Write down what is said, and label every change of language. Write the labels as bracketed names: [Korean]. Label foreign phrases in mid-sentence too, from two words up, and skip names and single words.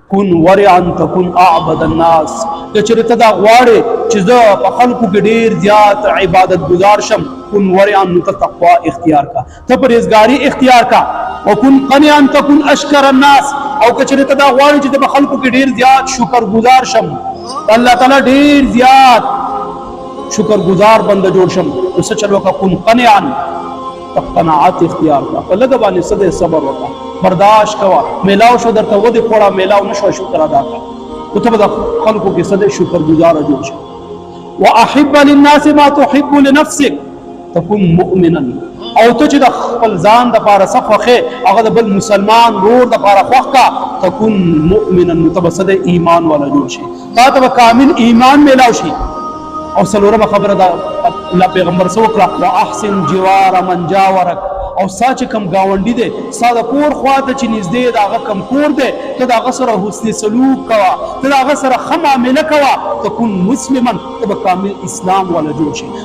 [Arabic] كن ورعا تكن اعبد الناس. [Pashto] کچره ته دا غواړې چې زه په خلکو کې ډېر زیات عبادت گزار شم، [Arabic] کن ورعا [Pashto] نو ته تقوا اختیار کا، ته پرهیزګاري اختیار کا. [Arabic] وکن قنعا تكن اشکر الناس، [Pashto] او کچره ته دا غواړې چې په خلکو کې ډېر زیات شکر گزار شم، الله تعالی ډېر زیات شکر گزار بنده جوړ شم، نو څه چلو کا [Arabic] کن قنعا، [Pashto] قناعت اختیار کا، په لږ باندې څه صبر وکړه، برداشت کوه. میلاو شو درته ودې خوړه، میلاو نشو، شکر ادا کړه، نو ته به د خلکو کې څه شکر گزاره جوړ شي. [Arabic] واحب للناس ما تحب لنفسك تكن مؤمنا، [Pashto] او ته چې د خپل ځان دپاره څه خوښې هغه د بل مسلمان ورور دپاره خوښ کا، [Arabic] تكن مؤمنا، [Pashto] نو ته به څه ایمان والا جوړ شي، تا ته به کامل ایمان میلاو شي. او څلورمه خبره دا الله پیغمبر څه وکړه، [Arabic] واحسن جوار من جاورک، [Pashto] او سا چې کم گاونډي دی ستا د کور خواته چې نږدې د هغه کم کور دی، ته د هغه سره حسن سلوک کوه، ته د هغه سره ښه معامله کوه، [Arabic] تکون مسلما، [Pashto] ته به کامل اسلام والا جوړ شي.